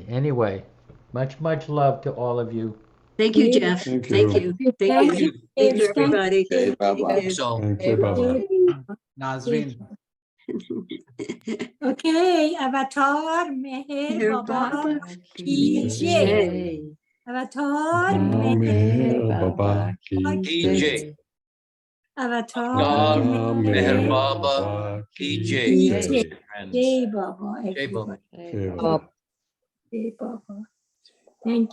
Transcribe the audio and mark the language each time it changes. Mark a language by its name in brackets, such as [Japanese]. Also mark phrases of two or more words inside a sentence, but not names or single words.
[English] Anyway, much love to all of you. Thank you, Jeff. Thank you. Thank you, everybody. Okay, bye-bye. Thank you, Baba. Nazreen. [Hindi] Okay, अवतार मेहर बाबा की जय. अवतार मेहर Baba की जय. अवतार मेहर बाबा की जय. जय बाबा. जय बाबा. जय बाबा. [English] Thank you.